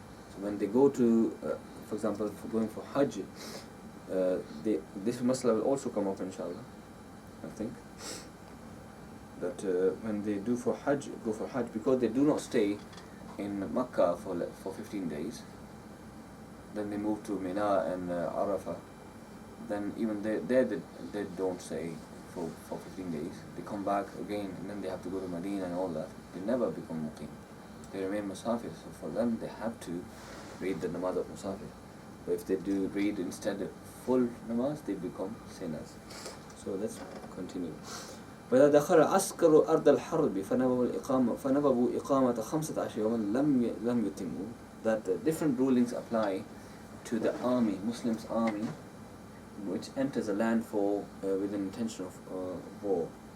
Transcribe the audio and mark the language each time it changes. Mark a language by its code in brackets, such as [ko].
[en] So when they go to, for example, for going for Hajj, this masala will also come up inshallah, I think, that when they go for Hajj, because they do not stay in Makkah for 15 days, then they move to Mina and Arafah, then even they don't stay for 15 days. They come back again, and then they have to go to Medina and all that. They never become muqim. They remain musafir. So for them, they have to read the namaz of musafir. But if they do read instead full namaz, they become sinners. So let's continue. [ar] وإذا دخل عسكر أرض الحرب فنبوا إقامة 15 يوما لم يتموا. [en] That different rulings apply to the army, Muslims' army, which enters a land with an intention of war.